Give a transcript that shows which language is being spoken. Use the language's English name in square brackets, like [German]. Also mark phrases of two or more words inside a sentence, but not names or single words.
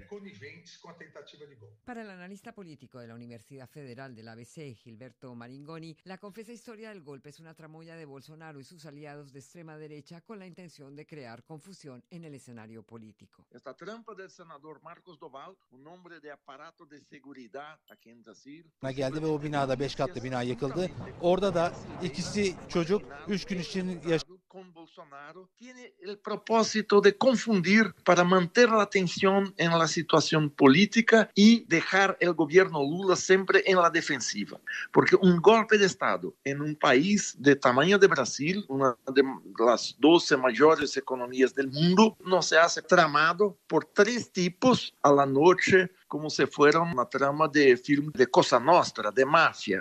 [Spanish] Para el analista político de la Universidad Federal del ABC, Gilberto Maringoni, la confesa historia del golpe es una tramoya de Bolsonaro y sus aliados de extrema derecha con la intención de crear confusión en el escenario político. Esta trampa del senador Marcos Doval, un hombre de aparato de seguridad aquí en Brasil. [Turkish] Geldi ve o binada 5 katlı bina yıkıldı. Orada da ikisi çocuk 3 gün için [Spanish] con Bolsonaro tiene el propósito de confundir para mantener la atención en la situación política y dejar el gobierno Lula siempre en la defensiva. Porque un golpe de Estado en un país de tamaño de Brasil, una de las 12 mayores economías del mundo, no se hace tramado por 3 tipos a la noche, como si fuera una trama de film de Cosa Nostra, de mafia.